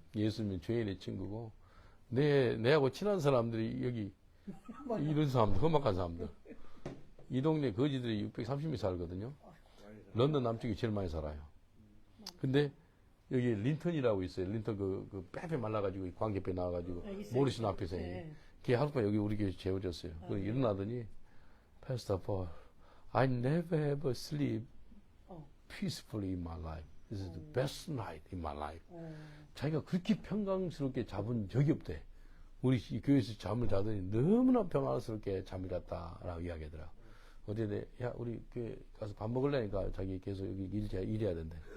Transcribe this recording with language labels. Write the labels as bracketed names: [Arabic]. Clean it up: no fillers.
[Korean] 예수님은 죄인의 친구고 내하고 친한 사람들이 여기 이런 사람들, 험악한 사람들. 이 동네 거지들이 630명 살거든요. 런던 남쪽이 제일 많이 살아요. 근데 여기 린턴이라고 있어요. 린턴 그 빼빼 말라가지고 광개뼈 나와가지고 모리슨 앞에서 걔 하룻밤 여기 우리 교회 재워졌어요. [English] 그래서 일어나더니 Pastor Paul, I never ever sleep peacefully in my life. This is the best night in my life. [Korean] 자기가 그렇게 평강스럽게 잡은 적이 없대. 우리 교회에서 잠을 자더니 너무나 평안스럽게 잠이 잤다라고 이야기하더라. 어제 야 우리 교회 가서 밥 먹으려니까 자기 계속 여기 일해야 된대.